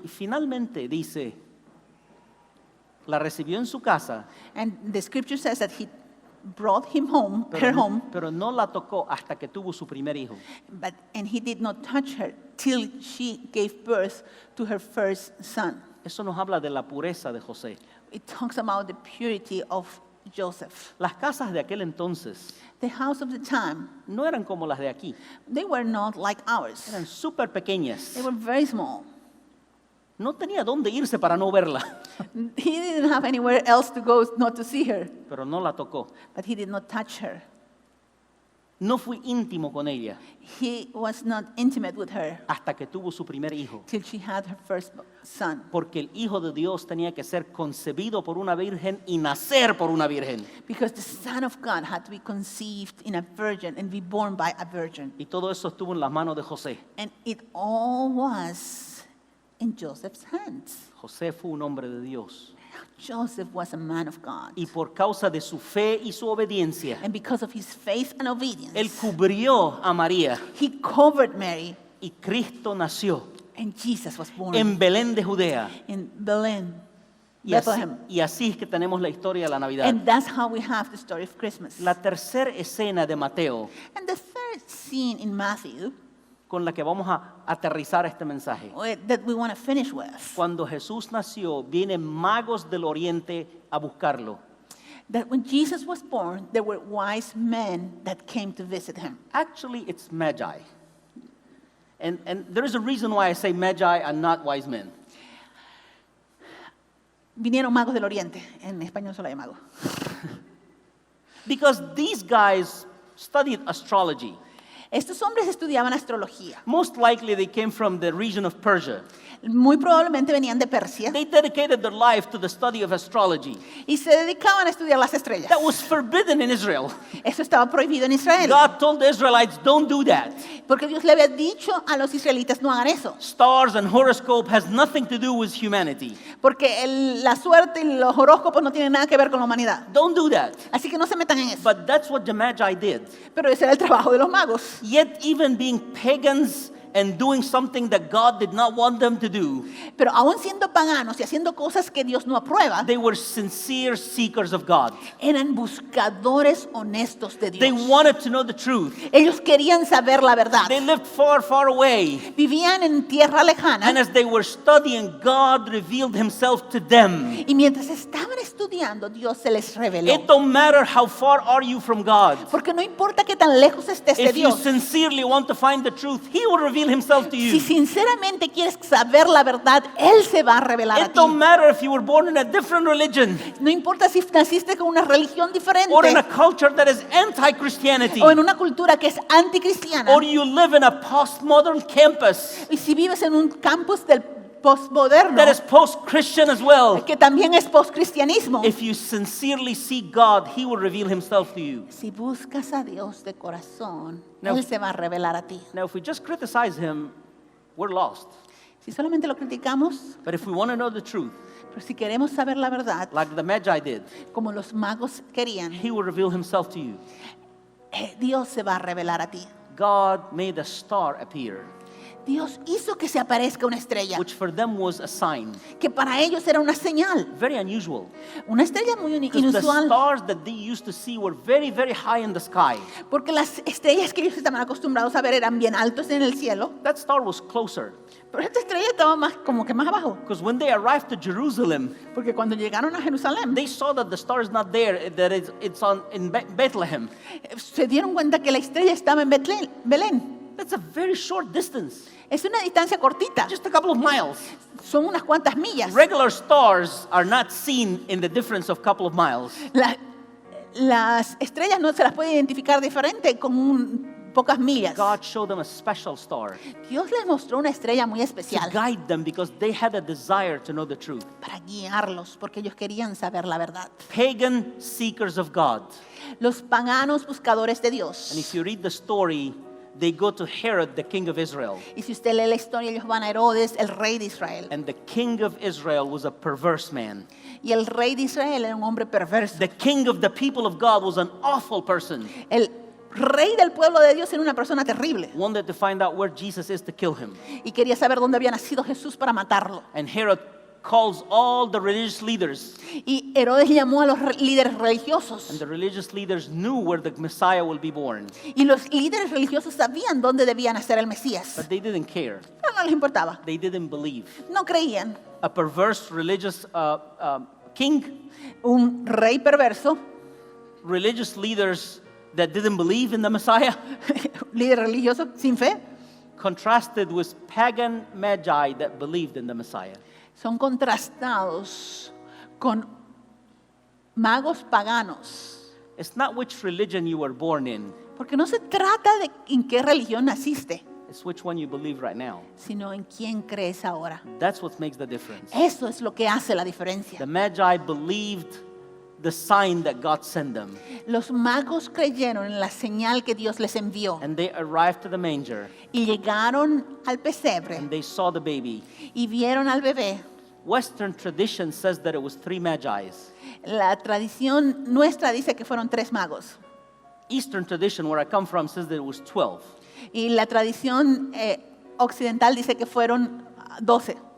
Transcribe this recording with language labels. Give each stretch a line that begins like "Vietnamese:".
Spanish: Y finalmente dice, la recibió en su casa,
English: And the scripture says that he brought him home, her
Spanish: pero,
English: home,
Spanish: pero no la tocó hasta que tuvo su primer hijo.
English: and he did not touch her till she gave birth to her first son.
Spanish: Eso nos habla de la pureza de José.
English: It talks about the purity of Joseph.
Spanish: Las casas de aquel entonces
English: The house of the time,
Spanish: no eran como las de aquí,
English: they were not like ours.
Spanish: eran súper pequeñas.
English: They were very small.
Spanish: No tenía dónde irse para no verla,
English: He didn't have anywhere else to go not to see her,
Spanish: pero no la tocó.
English: but he did not touch her.
Spanish: No fui íntimo con ella
English: He was not intimate with her
Spanish: hasta que tuvo su primer hijo.
English: till she had her first son.
Spanish: Porque el Hijo de Dios tenía que ser concebido por una virgen y nacer por una virgen.
English: Because the Son of God had to be conceived in a virgin and be born by a virgin.
Spanish: Y todo eso estuvo en las manos de José.
English: And it all was in Joseph's hands.
Spanish: José fue un hombre de Dios.
English: Joseph was a man of God.
Spanish: Y por causa de su fe y su obediencia,
English: And because of his faith and
Spanish: él
English: obedience,
Spanish: cubrió a María
English: he covered Mary,
Spanish: y Cristo nació
English: and Jesus was born
Spanish: en Belén de Judea.
English: in Belén,
Spanish: Y así,
English: Bethlehem.
Spanish: y así es que tenemos la historia de la Navidad.
English: And that's how we have the story of Christmas.
Spanish: La tercera escena de Mateo
English: And the third scene in Matthew
Spanish: con la que vamos a aterrizar este mensaje.
English: that we want to finish with.
Spanish: Cuando Jesús nació, vienen magos del oriente a buscarlo.
English: That when Jesus was born, there were wise men that came to visit him. Actually, it's magi. And there is a reason why I say magi and not wise men.
Spanish: Vinieron magos del oriente. En español solo hay magos.
English: Because these guys studied astrology.
Spanish: Estos hombres estudiaban astrología.
English: Most likely they came from the region of Persia.
Spanish: Muy probablemente venían de Persia
English: They dedicated their life to the study of astrology.
Spanish: y se dedicaban a estudiar las estrellas.
English: That was forbidden in Israel.
Spanish: Eso estaba prohibido en Israel.
English: God told the Israelites, don't do that.
Spanish: Porque Dios le había dicho a los israelitas no hagan eso.
English: Stars and horoscope has nothing to do with humanity.
Spanish: Porque la suerte y los horóscopos no tienen nada que ver con la humanidad.
English: Don't do that.
Spanish: Así que no se metan en eso.
English: But that's what the Magi did.
Spanish: Pero ese era el trabajo de los magos.
English: Yet even being pagans and doing something that God did not want them to do,
Spanish: Pero aún siendo paganos y haciendo cosas que Dios no aprueba,
English: they were sincere seekers of God.
Spanish: eran buscadores honestos de
English: They
Spanish: Dios.
English: wanted to know the truth.
Spanish: Ellos querían saber la verdad.
English: They lived far, far away.
Spanish: Vivían en tierra
English: And
Spanish: lejana
English: as they were studying, God revealed himself to them.
Spanish: y mientras estaban estudiando, Dios se les reveló.
English: It don't matter how far are you from God.
Spanish: Porque no importa qué tan lejos estés de
English: If you
Spanish: Dios,
English: sincerely want to find the truth, He will reveal Himself to
Spanish: si
English: you.
Spanish: sinceramente quieres saber la verdad, Él se va a revelar a
English: It
Spanish: ti.
English: don't matter if you were born in a different religion
Spanish: No importa si naciste con una religión diferente
English: or in a culture that is anti-Christianity
Spanish: o en una cultura que es anticristiana
English: or you live in a postmodern campus
Spanish: y si vives en un campus del postmoderno
English: that is post-Christian as well.
Spanish: que también es postcristianismo.
English: If you sincerely seek God, He will reveal Himself to you.
Spanish: Si buscas a Dios de corazón, No. Él se va a revelar a ti.
English: Now, if we just criticize Him, we're lost.
Spanish: Si solamente lo criticamos,
English: But if we want to know the truth,
Spanish: pero si queremos saber la verdad,
English: like the Magi did,
Spanish: como los magos querían,
English: He will reveal Himself to you.
Spanish: Dios se va a revelar a ti.
English: God made a star appear,
Spanish: Dios hizo que se aparezca una estrella,
English: which for them was a sign.
Spanish: que para ellos era una señal.
English: Very unusual.
Spanish: Una estrella muy
English: Because the
Spanish: inusual,
English: stars that they used to see were very, very high in the sky.
Spanish: porque las estrellas que ellos estaban acostumbrados a ver eran bien altos en el cielo,
English: That star was closer.
Spanish: pero esta estrella estaba más, como que más abajo.
English: Because when they arrived to Jerusalem,
Spanish: Porque cuando llegaron a Jerusalén,
English: they saw that the star is not there, that it's in Bethlehem.
Spanish: se dieron cuenta que la estrella estaba en Belén.
English: That's a very short distance,
Spanish: Es una distancia cortita,
English: just a couple of miles.
Spanish: son unas cuantas millas.
English: Regular stars are not seen in the difference of a couple of miles.
Spanish: Las estrellas no se las puede identificar diferente con pocas millas.
English: God showed them a special star
Spanish: Dios les mostró una estrella muy
English: to
Spanish: especial
English: guide them because they had a desire to know the truth.
Spanish: para guiarlos, porque ellos querían saber la verdad.
English: Pagan seekers of God.
Spanish: Los paganos buscadores de Dios.
English: And if you read the story, they go to Herod, the king of Israel.
Spanish: Y si usted lee la historia, ellos van a Herodes, el rey de Israel.
English: And the king of Israel was a perverse man.
Spanish: Y el rey de Israel era un hombre perverso.
English: The king of the people of God was an awful person.
Spanish: El rey del pueblo de Dios era una persona terrible.
English: Wanted to find out where Jesus is to kill him.
Spanish: Y quería saber dónde había nacido Jesús para matarlo.
English: And Herod calls all the religious leaders.
Spanish: Y Herodes llamó a los líderes religiosos.
English: And the religious leaders knew where the Messiah will be born.
Spanish: Y los líderes religiosos sabían dónde debía nacer el Mesías.
English: But they didn't care.
Spanish: Pero no les importaba.
English: They didn't believe.
Spanish: No creían.
English: A perverse religious king,
Spanish: Un rey perverso,
English: religious leaders that didn't believe in the Messiah,
Spanish: líder religioso sin fe,
English: contrasted with pagan magi that believed in the Messiah.
Spanish: son contrastados con magos paganos.
English: It's not which religion you were born in,
Spanish: Porque no se trata de en qué religión naciste,
English: it's which one you believe right now.
Spanish: sino en quién crees ahora.
English: That's what makes the difference.
Spanish: Eso es lo que hace la
English: The
Spanish: diferencia.
English: Magi believed the sign that God sent them,
Spanish: Los magos creyeron en la señal que Dios les envió
English: and they arrived to the manger,
Spanish: y llegaron al pesebre
English: and they saw the baby.
Spanish: y vieron al bebé.
English: Western tradition says that it was 3 Magi's.
Spanish: La tradición nuestra dice que fueron 3 magos
English: Eastern tradition, where I come from, says that it was 12.
Spanish: y la tradición occidental dice que fueron 12.